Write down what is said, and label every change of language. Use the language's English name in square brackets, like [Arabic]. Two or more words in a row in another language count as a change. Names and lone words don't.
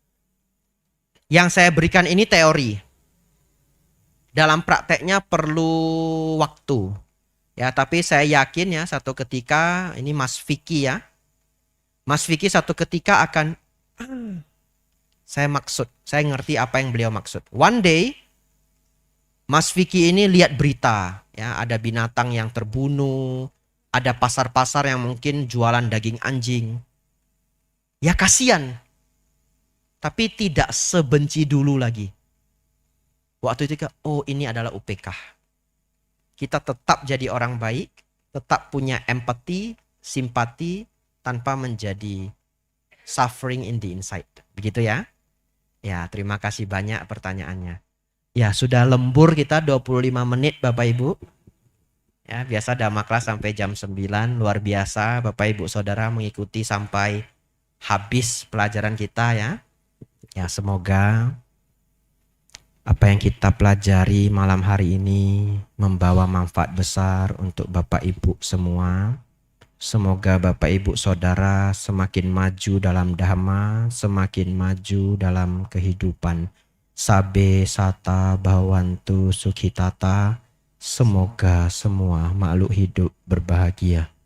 [Indonesian] Yang saya berikan ini teori. Dalam prakteknya perlu waktu. Ya, tapi saya yakin ya satu ketika ini Mas Vicky ya. Mas Vicky satu ketika akan saya ngerti apa yang beliau maksud. [English] One day [Indonesian] Mas Vicky ini lihat berita ya, ada binatang yang terbunuh, ada pasar-pasar yang mungkin jualan daging anjing. Ya kasihan. Tapi tidak sebenci dulu lagi. Waktu itu oh ini adalah UPK. Kita tetap jadi orang baik, tetap punya empati, simpati, tanpa menjadi [English] suffering in the inside. [Indonesian] Begitu ya. Ya, terima kasih banyak pertanyaannya. Ya, sudah lembur kita 25 menit Bapak Ibu. Ya, biasa dhamma kelas sampai jam 9, luar biasa Bapak Ibu Saudara mengikuti sampai habis pelajaran kita ya. Ya, semoga apa yang kita pelajari malam hari ini membawa manfaat besar untuk Bapak Ibu semua. Semoga Bapak Ibu Saudara semakin maju dalam dhamma, semakin maju dalam kehidupan. [Pali] Sabe sata bhavantu sukhitata. [Indonesian] Semoga semua makhluk hidup berbahagia.